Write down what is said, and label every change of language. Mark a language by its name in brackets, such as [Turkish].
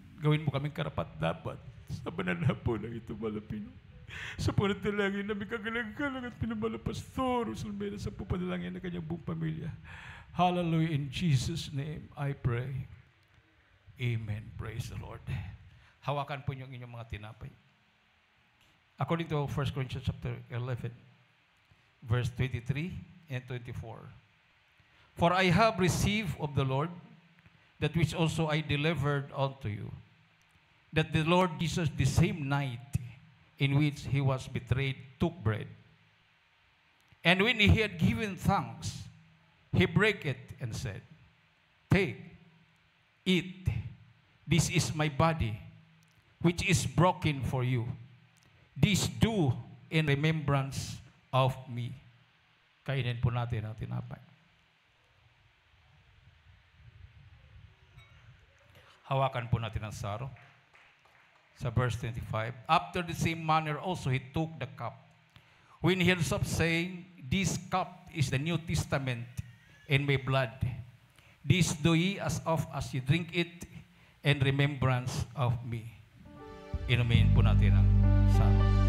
[Filipino] Gawin mo kaming karapat-dapat sa banal na hapon ng ito, mahal na Pinoon. Sa panalangin namin kagalang-galang at pinamahal na Pastor Rosalmeda sa pupanalangin ng kanyang buong pamilya. Hallelujah. [English] In Jesus' name, I pray. Amen. Praise the Lord. [Filipino] Hawakan po niyo ang inyong mga tinapay. [English] According to 1 Corinthians chapter 11, verse 23 and 24. For I have received of the Lord that which also I delivered unto you, that the Lord Jesus, the same night in which he was betrayed, took bread. And when he had given thanks, he brake it and said, Take, eat, this is my body, which is broken for you. This do in remembrance of me. [Filipino] Kainin po natin ang tinapay. Hawakan po natin ang saro. [English] Sa verse 25, after the same manner also he took the cup. When he had stopped saying, This cup is the New Testament in my blood. This do ye as oft as ye drink it in remembrance of me. [Filipino] Inumin po natin ang saro.